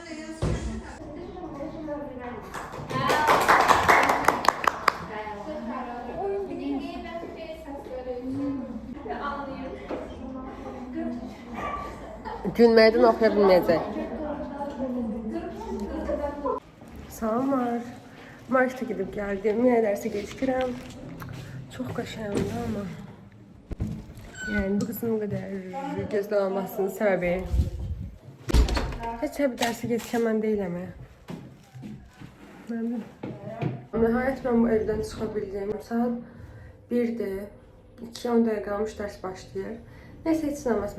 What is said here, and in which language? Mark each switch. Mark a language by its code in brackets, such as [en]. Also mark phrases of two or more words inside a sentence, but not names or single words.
[az] Gülməkdən oxuya bilməyəcək. Salamlar. [tr] Markete gidip geldim. Yine derse gecikirəm. Çok qəşəngdir ama. Yani bu kızın bu kadar gözdə olmasının səbəbi. [az] Heç bir derse gecikəmən deyiləm ya. Nəhayət mən bu evdən çıxa bildim. Saat 1-dir. 2-10 dəqiqə qalmış dərs başlayır. Neyse heç olmaz.